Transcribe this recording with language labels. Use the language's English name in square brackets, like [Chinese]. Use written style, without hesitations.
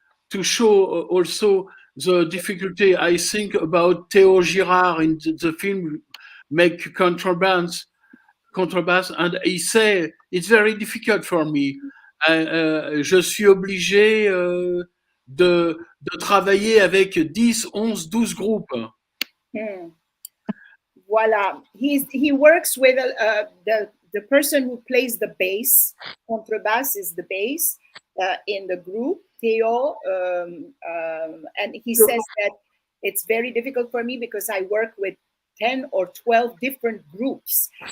[English] to show also the difficulty, I think, about Théo Girard in the film make contrabass, and he say it's very difficult for me. [French] Je suis obligé de travailler avec 10, 11, 12 groupes. Voila. [English] He works with the person who plays the bass. Contrabass is the bass in the group, Theo, and he says that it's very difficult for me because I work with 10 or 12 different groups.